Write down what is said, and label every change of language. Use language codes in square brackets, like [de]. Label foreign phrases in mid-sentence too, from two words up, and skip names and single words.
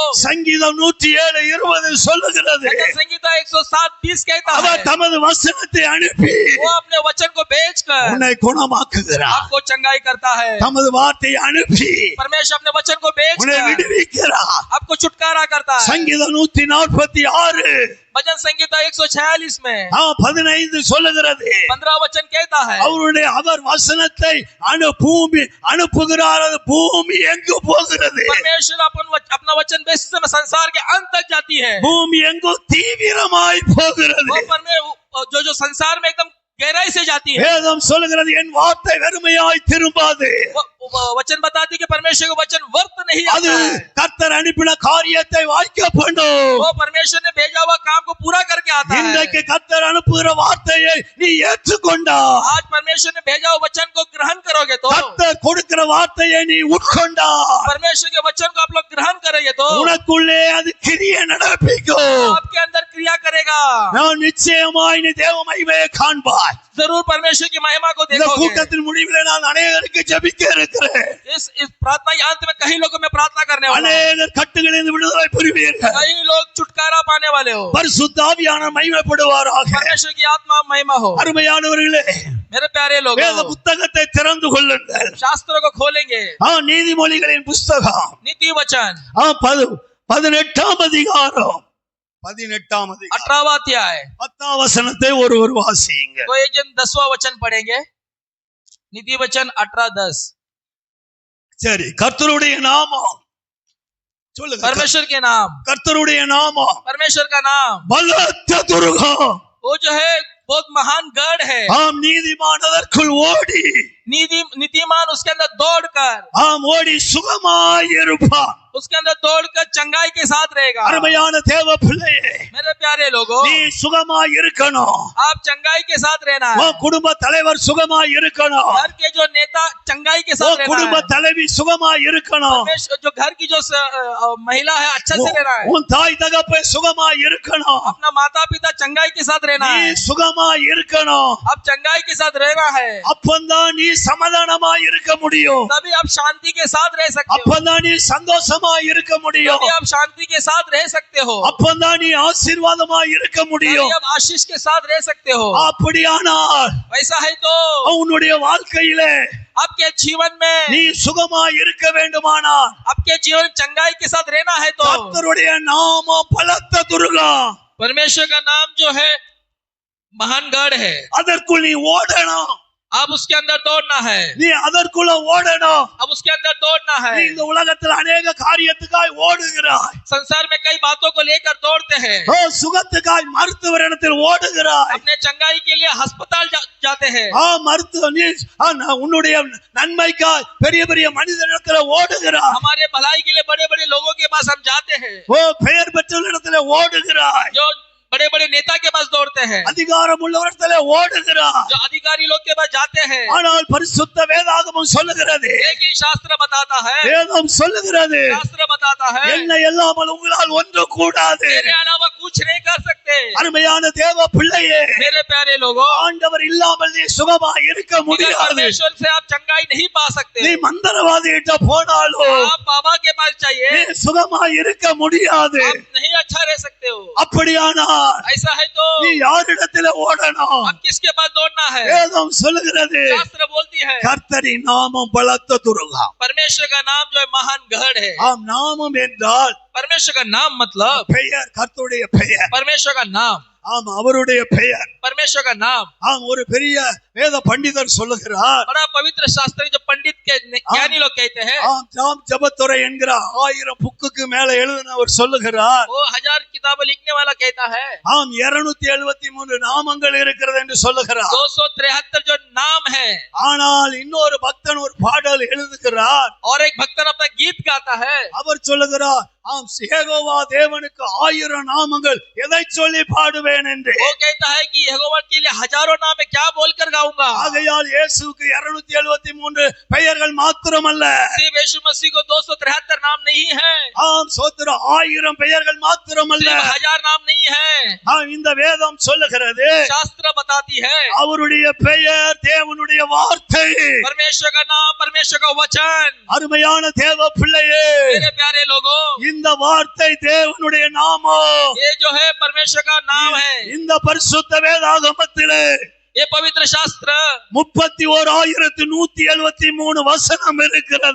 [ta] சங்கீதம் 107:20 சொல்லுகிறது, [hi] भजन संहिता 107:20 कहता है [ta] அவர் தமது வசனத்தை அனுப்பி [hi] वो अपने वचन को भेजकर [ta] உன்னை குணமாக்குகிறார். [hi] आपको चंगाई करता है. [ta] தமது வார்த்தையை அனுப்பி [hi] परमेश्वर अपने वचन को [ta] உன்னை [hi] भेजकर [ta] விடுவிக்கிறார். [hi] आपको छुटकारा करता है. [ta] சங்கீதம் 146 [hi] भजन संहिता 146 में [ta] 15 சொல்லுகிறது, [hi] 15 वचन कहता है [ta] அவர் வசனத்தை பூமி அனுப்புகிறார். அது பூமி எங்கு போகிறது? [hi] परमेश्वर अपना वचन भेजते समय संसार के अंत तक जाती है. [ta] பூமி எங்கு தீவிரமாய் போகிறது. [hi] जो संसार में एकदम गहराई से जाती है. [ta] வேதம் சொல்லுகிறது, என் வார்த்தை வெறுமையாய் திரும்பாது. [hi] वचन बताती है कि परमेश्वर का वचन व्यर्थ नहीं [ta] அது [hi] आता है. [ta] கர்த்தர் அனுப்பின காரியத்தை வாய்க்க பண்ணும். [hi] वो परमेश्वर ने भेजा हुआ काम को पूरा करके आता है. [ta] இன்றைக்கு கர்த்தர் அனுப்புகிற வார்த்தையை நீ ஏற்றுக்கொண்டா, [hi] आज परमेश्वर ने भेजा हुआ वचन को ग्रहण करोगे तो [ta] கர்த்தர் கொடுக்கிற வார்த்தையை நீ உட்கொண்டா, [hi] परमेश्वर के वचन को आप लोग ग्रहण करेंगे तो [ta] உனக்குள்ளே அது கிரியை நடப்பிக்கும். [hi] आपके अंदर क्रिया करेगा. [ta] நான் நிச்சயமாய் நீ தேவ மகிமையை காண்பாய். [hi] जरूर परमेश्वर की महिमा को [ta] இந்த [hi] देखोगे. [ta] கூட்டத்தின் முடிவிலே நான் அநேகருக்கு ஜெபிக்க இருக்கிறேன். [hi] इस प्रार्थना के अंत में कई लोगों में प्रार्थना करने वाला हूं. [ta] அநேகர் கட்டுகளிலிருந்து விடுதலை பெறுவீர்கள். [hi] कई लोग छुटकारा पाने वाले हो. [ta] பரிசுத்த ஆவியானவர் மகிமைப்படுவாராக. [hi] परमेश्वर की आत्मा महिमा हो. [ta] அருமையானவர்களே, [hi] मेरे प्यारे लोग, [ta] வேத புத்தகத்தை திறந்து கொள்ளுங்கள். [hi] शास्त्रों को खोलेंगे. [ta] நீதிமொழிகளின் புஸ்தகம் [hi] नीति वचन [ta] 18ஆம் அதிகாரம் [hi] 18वां अध्याय [ta] 10ஆம் வசனத்தை ஒருவர் வாசியுங்க. [hi] तो एक जन 10वां वचन पढ़ेंगे. नीति वचन 18:10. [ta] சரி, கர்த்தருடைய நாமம் சொல்லுங்க. [hi] परमेश्वर के नाम, [ta] கர்த்தருடைய நாமம் [hi] परमेश्वर का नाम [ta] பலத்த துருகம். [hi] वो जो है बहुत महान गढ़ है. [ta] நீதிமான் அதற்குள் ஓடி [hi] नीतिमान उसके अंदर दौड़कर [ta] ஓடி சுகமாய் இருப்பான். [hi] उसके अंदर दौड़कर चंगाई के साथ रहेगा. [ta] அருமையான தேவ பிள்ளையே, [hi] मेरे प्यारे लोगों, [ta] நீ சுகமாய் இருக்கணும். [hi] आप चंगाई के साथ रहना है. [ta] குடும்ப தலைவர் சுகமாய் இருக்கணும். [hi] घर के जो नेता चंगाई के साथ रहना [ta] குடும்ப [hi] है. [ta] தலைவி சுகமாய் இருக்கணும். [hi] जो घर की जो महिला है अच्छा से रहना है. [ta] உன் தாய் தகப்பன் சுகமாய் இருக்கணும். [hi] अपना माता पिता चंगाई के साथ रहना [ta] நீ [hi] है. [ta] சுகமாய் இருக்கணும். [hi] अब चंगाई के साथ रहना है. [ta] அப்பந்தான் நீ சமாதானமாய் இருக்க முடியும். [hi] तभी आप शांति के साथ रह सकते हो. [ta] அப்பந்தான் நீ சந்தோஷமா சுகமா இருக்க முடியும். [hi] तभी आप शांति के साथ रह सकते हो, [ta] அப்பதான் நீ ஆசீர்வாதமா இருக்க [hi] तभी [ta] முடியும். [hi] आप आशीष के साथ रह सकते हो। [ta] அப்படியானால் [hi] वैसा है तो [ta] உன்னுடைய வாழ்க்கையிலே [hi] आपके जीवन में, [ta] நீ சுகமா இருக்க வேண்டுமானால் [hi] आपके जीवन चंगाई के साथ रहना है तो [ta] கர்த்தருடைய நாமம் பலத்த துருகம். [hi] परमेश्वर का नाम जो है महान गढ़ है, [ta] அதற்குள் நீ ஓடணும். [hi] अब उसके अंदर दौड़ना है, [ta] நீ அதற்குள்ள ஓடணும். [hi] अब उसके अंदर दौड़ना [ta] நீ [hi] है। [ta] இந்த உலகத்தில் அநேக காரியத்துக்காய் ஓடுகிறாய். [hi] संसार में कई बातों को लेकर दौड़ते हैं, [ta] சுகத்துக்காய் மருத்துவரிடத்தில் ஓடுகிறாய். [hi] अपने चंगाई के लिए अस्पताल जाते हैं, [ta] மருத்துவ நீ உன்னுடைய நன்மைக்காய் பெரிய பெரிய மனிதனிடத்தில் ஓடுகிறாய். [hi] हमारे भलाई के लिए बड़े बड़े लोगों के पास हम जाते हैं, [ta] பெயர் பெற்றவரிடத்தில் ஓடுகிறாய். [hi] जो बड़े बड़े नेता के पास दौड़ते हैं, [ta] அதிகாரம் உள்ளவரிடத்தில் ஓடுகிறாய். [hi] जो अधिकारी लोग के पास जाते हैं। [ta] ஆனால் பரிசுத்த வேதாகமம் சொல்லுகிறது, [hi] लेकिन शास्त्र बताता है, [ta] வேதம் சொல்லுகிறது, [hi] शास्त्र बताता है, [ta] என்னை இல்லாமல் உங்களால் ஒன்றும் கூடாது. [hi] मेरे अलावा कुछ नहीं कर सकते। [ta] அருமையான தேவ பிள்ளையே, [hi] मेरे प्यारे लोगों, [ta] ஆண்டவர் இல்லாமல் நீ சுகமா இருக்க [hi] बिना [ta] முடியாது. [hi] परमेश्वर से आप चंगाई नहीं पा सकते। [ta] நீ மந்திரவாதிகிட்ட போனாலும் [hi] आप बाबा के पास [ta] நீ [hi] चाहिए, [ta] சுகமா இருக்க முடியாது. [hi] आप नहीं अच्छा रह सकते हो। [ta] அப்படியானால் [hi] ऐसा है तो [ta] நீ யாரிடத்தில் ஓடணும்? [hi] आप किसके पास दौड़ना है? [ta] வேதம் சொல்லுகிறது, [hi] शास्त्र बोलती है, [ta] கர்த்தரின் நாமம் பலத்த துருகம். [hi] परमेश्वर का नाम जो है महान गढ़ है। [ta] நாமம் என்றால் [hi] परमेश्वर का नाम मतलब [ta] பெயர், கர்த்தருடைய பெயர். [hi] परमेश्वर का नाम, [ta] அவருடைய பெயர். [hi] परमेश्वर का नाम। [ta] ஒரு பெரிய வேத பண்டிதர் சொல்லுகிறார், [hi] बड़ा पवित्र शास्त्री जो पंडित के ज्ञानी लोग कहते हैं, [ta] ஜாம் ஜபத்துரை என்கிற 1000 புக்குக்கு மேல எழுதினவர் சொல்லுகிறார், [hi] वो 1000 किताबें लिखने वाला कहता है, [ta] 273 நாமங்கள் இருக்கிறது என்று சொல்லுகிறார். [hi] 273 जो नाम है। [ta] ஆனால் இன்னொரு பக்தன் ஒரு பாடல் எழுதுகிறார். [hi] और एक भक्तन अपना गीत गाता है, [ta] அவர் சொல்லுகிறார், யெகோவா தேவனுக்கு 1000 நாமங்கள் எதை சொல்லி பாடுவேன் என்று. [hi] वो कहता है कि यहोवा के लिए हजारों नाम है, क्या बोलकर गाऊंगा। [ta] ஆகையால் இயேசுவுக்கு 273 பெயர்கள் மாத்திரமல்ல, [hi] सिर्फ यीशु मसीह को 273 नाम नहीं है, [ta] சோத்திர 1000 பெயர்கள் மாத்திரமல்ல. [hi] सिर्फ 1000 नाम नहीं है। [ta] இந்த வேதம் சொல்லுகிறது, [hi] शास्त्र बताती है, [ta] அவருடைய பெயர் தேவனுடைய வார்த்தை. [hi] परमेश्वर का नाम, परमेश्वर का वचन। [ta] அருமையான தேவ பிள்ளையே, [hi] मेरे प्यारे लोगों, [ta] இந்த வார்த்தை தேவனுடைய நாமம். [hi] ये जो है परमेश्वर का नाम है। [ta] இந்த பரிசுத்த வேதாகமத்திலே [hi] ये पवित्र शास्त्र [ta] 31,173 வசனம் இருக்கிறது.